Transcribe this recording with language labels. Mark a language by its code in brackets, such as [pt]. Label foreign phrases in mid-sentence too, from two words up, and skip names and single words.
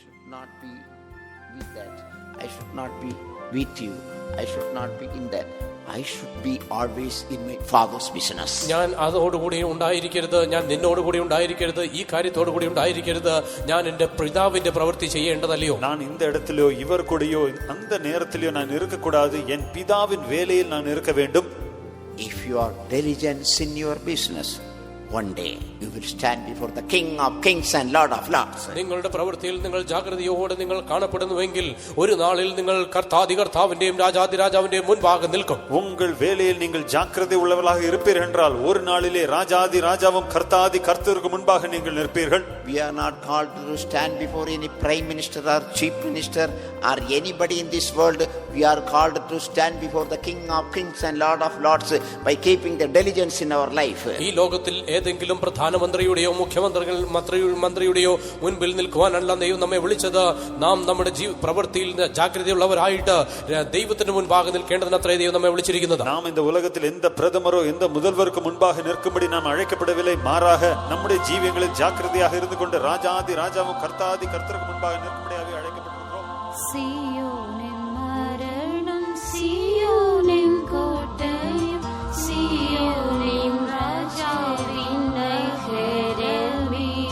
[en] not be with that. I should not be with you. I should not be in that. I should be always in my father's business. [ml] ഞാൻ അതോടുകൂടി ഉണ്ടായിരിക്കരുത്, ഞാൻ നിന്നോടുകൂടി ഉണ്ടായിരിക്കരുത്, ഈ കാര്യത്തോടുകൂടി ഉണ്ടായിരിക്കരുത്, ഞാൻ എൻ്റെ പിതാവിന്റെ പ്രവൃത്തി ചെയ്യേണ്ടതല്ലയോ? [ta] நான் இந்த இடத்திலோ இவர் கூடயோ அந்த நேரத்திலோ நான் இருக்கக்கூடாது, என் பிதாவின் வேலையில் நான் இருக்க வேண்டும். [en] If you are diligent in your business, one day you will stand before the King of Kings and Lord of Lords. [ml] നിങ്ങളുടെ പ്രവൃത്തിയിൽ നിങ്ങൾ ജാഗ്രതയോടെ നിങ്ങൾ കാണപ്പെടുന്നുവെങ്കിൽ ഒരു നാളിൽ നിങ്ങൾ കർത്താവിന്റെയും രാജാതിരാജാവിന്റെയും മുൻപാകെ നിൽക്കും. [ta] உங்கள் வேலையில் நீங்கள் ஜாக்கிரதை உள்ளவர்களாக இருப்பீர்கள் என்றால் ஒரு நாளிலே ராஜாதி ராஜாவும் கர்த்தாதி கர்த்தருக்கு முன்பாக நீங்கள் நிற்பீர்கள். [en] We are not called to stand before any prime minister or chief minister or anybody in this world. We are called to stand before the King of Kings and Lord of Lords by keeping the diligence in our life. [ml] ഈ ലോകത്തിൽ ഏതെങ്കിലും പ്രധാനമന്ത്രിയുടെയോ മന്ത്രിയുടെയോ മുൻപിൽ നിൽക്കുവാനല്ല ദൈവം നമ്മെ വിളിച്ചത്. നാം നമ്മുടെ പ്രവൃത്തിയിൽ ജാഗ്രതയുള്ളവരായിട്ട് ദൈവത്തിന് മുൻപാകെ നിൽക്കേണ്ടതിനത്രേ ദൈവം നമ്മെ വിളിച്ചിരിക്കുന്നത്. [ta] நாம் இந்த உலகத்தில் எந்த பிரதமரோ எந்த முதல்வருக்கு முன்பாக நிற்கும்படி நாம் அழைக்கப்படவில்லை. மாறாக நம்முடைய ஜீவியங்களில் ஜாக்கிரதையாக இருந்து கொண்டு ராஜாதி ராஜாவும் கர்த்தாதி கர்த்தருக்கு முன்பாக நிற்கும்படியாக அழைக்கப்பட்டிருக்கிறோம். சீயோனின் மரணம், சீயோனின் கோட்டையும், சீயோனின் ராஜாவின் நகரமே.